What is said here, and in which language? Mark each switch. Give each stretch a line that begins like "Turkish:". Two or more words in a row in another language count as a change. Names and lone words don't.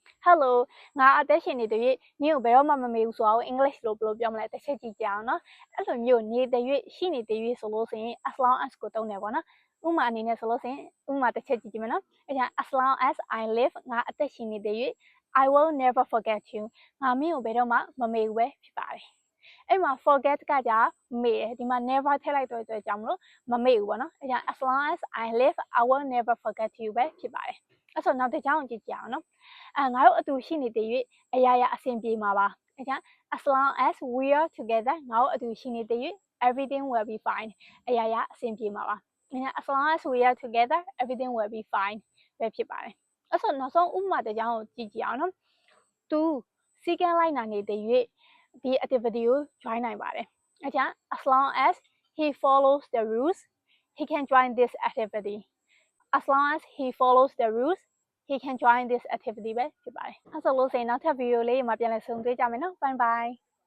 Burmese: Hello ငါအသက်ရှင်နေတဲ့၍နင့်ကိုဘယ်တော့မှမမေ့ဘူးဆိုတော့ English လို့ဘယ်လိုပြောမလဲတစ်ချက်ကြည့်ကြအောင်နော်အဲ့လိုမျိုးနေတဲ့၍ရှိနေတဲ့၍ဆိုလို့ဆိုရင်
English: as long as
Burmese: ကိုသုံးတယ်ပေါ့နော်ဥပမာအနေနဲ့ဆိုလို့ဆိုရင်ဥပမာတစ်ချက်ကြည့်ကြည့်မယ်နော်အဲ့ဒါ
English: as long as I live
Burmese: ငါအသက်ရှင်နေတဲ့၍
English: I will never forget you
Burmese: ငါမင်းကိုဘယ်တော့မှမမေ့ဘူးပဲဖြစ်ပါတယ်အဲ့မှာ forget ကကြာမေ့တယ်ဒီမှာ never ထည့်လိုက်တော့ကြောင့်မလို့မမေ့ ဘူးပေါ့နော်အဲ့ဒါ
English: as long as I live I will never forget you
Burmese: ပဲဖြစ်ပါတယ်အဲ့ဆိုနောက်တစ်ကြောင်းကြည့်ကြအောင်နော်ငါတို့အတူရှိနေတဲ့၍အရာရာအ ဆင်ပြေမှာပါအဲ့ဒါ
English: as long as we are together
Burmese: ငါတို့အတူရှိနေတဲ့၍
English: everything will be fine
Burmese: အရာ ရာအဆင်ပြေမှာပါအဲ့ဒါ
English: as long as we are together everything will be fine
Burmese: ပဲဖြစ်ပါတယ်အဲ့ဆိုနောက်ဆုံးဥပမာတစ်ကြောင်းကိုကြည့်ကြအောင်နော်သူစီကံလိုက်နာနေတဲ့၍ဒီ activity ကို join နိုင်ပါတယ်အဲ့ဒါ
English: as long as he follows the rules he can join this activity as long as he follows the rules he can join this activity
Burmese: ပဲဖြစ်ပါတယ်အဲ့ဆိုလို့ဆိုရင်နောက်ထပ် video လေးမှာပြန်လည်ဆုံတွေ့ကြမယ်နော်
English: bye bye